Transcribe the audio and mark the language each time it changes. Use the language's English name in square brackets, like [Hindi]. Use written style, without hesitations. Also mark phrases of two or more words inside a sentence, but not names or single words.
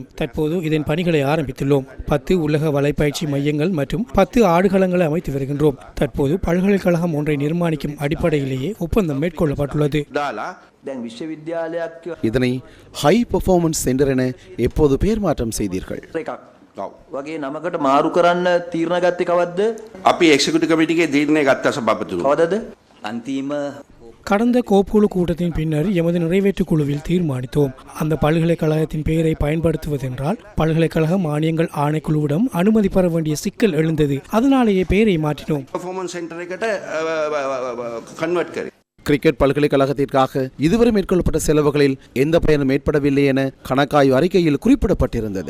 [Tamil] தற்போது இதன் பணிகளை ஆரம்பித்துள்ளோம். 10 உலக வலைப்பயிற்சி மையங்கள் மற்றும் 10 ஆடுகளங்களை அமைத்து வருகின்றோம். தற்போது பல்கலைக்கழகம் ஒன்றை நிர்மாணிக்கும் அடிப்படையிலேயே ஒப்பந்தம் மேற்கொள்ளப்பட்டுள்ளது. இதனை [English] high performance centre [Tamil] என எப்போது பெயர் மாற்றம் செய்தீர்கள்? [Sinhala] වගේ නමකට මාරු කරන්න තීරණ ගත්තේ කවද්ද? අපි එක්සිකියුටිව් කමිටියේ තීරණය ගත්ත සභාපතිතුමා. කවදද? අන්තිම [Tamil] கடந்த கோப்புக்குழு கூட்டத்தின் பின்னர் எமது நிறைவேற்று குழுவில் தீர்மானித்தோம். அந்த பல்கலைக்கழகத்தின் பெயரை பயன்படுத்துவதென்றால் பல்கலைக்கழக மானியங்கள் ஆணைக்குழுவிடம் அனுமதி பெற வேண்டிய சிக்கல் எழுந்தது. அதனாலேயே பெயரை மாற்றினோம். கிரிக்கெட் பல்கலைக்கழகத்திற்காக இதுவரை மேற்கொள்ளப்பட்ட செலவுகளில் எந்த பயனும் ஏற்படவில்லை என கணக்காய்வு அறிக்கையில் குறிப்பிடப்பட்டிருந்தது.